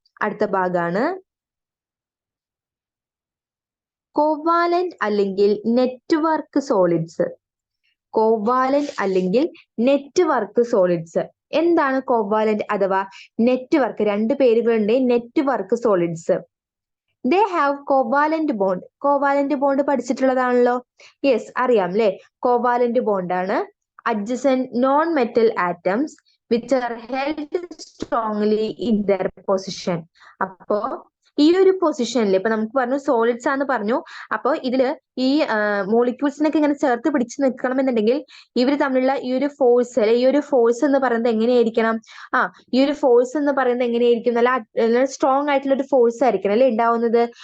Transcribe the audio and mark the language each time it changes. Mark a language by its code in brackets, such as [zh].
[ml] അടുത്ത ഭാഗമാണ് കോവാലന്റ് അല്ലെങ്കിൽ നെറ്റ്വർക്ക് സോളിഡ്സ്. കോവാലന്റ് അല്ലെങ്കിൽ നെറ്റ്വർക്ക് സോളിഡ്സ്. എന്താണ് കോവാലന്റ് അഥവാ നെറ്റ്വർക്ക്? രണ്ട് പേരുകളുണ്ട്. Network solids. [en] They have covalent bond. [ml] Covalent bond പഠിച്ചിട്ടുള്ളതാണല്ലോ. Yes, അറിയാം അല്ലെ? [en] Covalent bond ആണ് adjacent non-metal atoms which are held strongly in their position. [ml] അപ്പോ ഈ ഒരു പൊസിഷനിൽ ഇപ്പൊ നമുക്ക് പറഞ്ഞു സോളിഡ്സ് ആണെന്ന് പറഞ്ഞു. അപ്പൊ ഇതില് ഈ മോളിക്യൂൾസിനൊക്കെ ഇങ്ങനെ ചേർത്ത് പിടിച്ച് നിൽക്കണമെന്നുണ്ടെങ്കിൽ ഇവർ തമ്മിലുള്ള ഈ ഒരു ഫോഴ്സ് അല്ലെ, ഈ ഒരു ഫോഴ്സ് എന്ന് പറയുന്നത് എങ്ങനെയായിരിക്കണം? ഈ ഒരു ഫോഴ്സ് എന്ന് പറയുന്നത് എങ്ങനെയായിരിക്കും? നല്ല സ്ട്രോങ് ആയിട്ടുള്ള ഒരു ഫോഴ്സ് ആയിരിക്കണം അല്ലെ ഉണ്ടാവുന്നത്.